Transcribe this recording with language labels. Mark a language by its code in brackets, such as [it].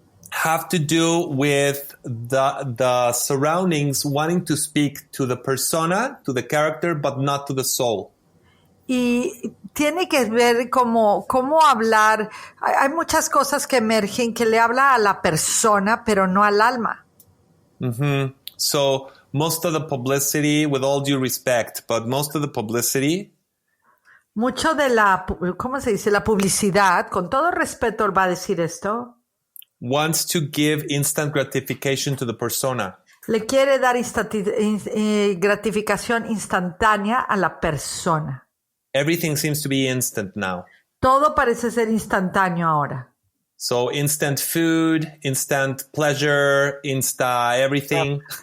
[en] Have to do with the surroundings wanting to speak to the persona, to the character, but not to the soul. [es] Y tiene que ver cómo hablar. Hay muchas cosas que emergen que le habla a la persona, pero no al alma. Mm-hmm. [en] So most of the publicity, with all due respect, but most of the publicity. [es] Mucho de ¿cómo se dice? La publicidad, con todo respeto va a decir esto. [en] Wants to give instant gratification to the persona. [es] Le quiere dar gratificación instantánea a la persona. [en] Everything seems to be instant now. [es] Todo parece ser instantáneo ahora. [en] So instant food, instant pleasure, insta everything.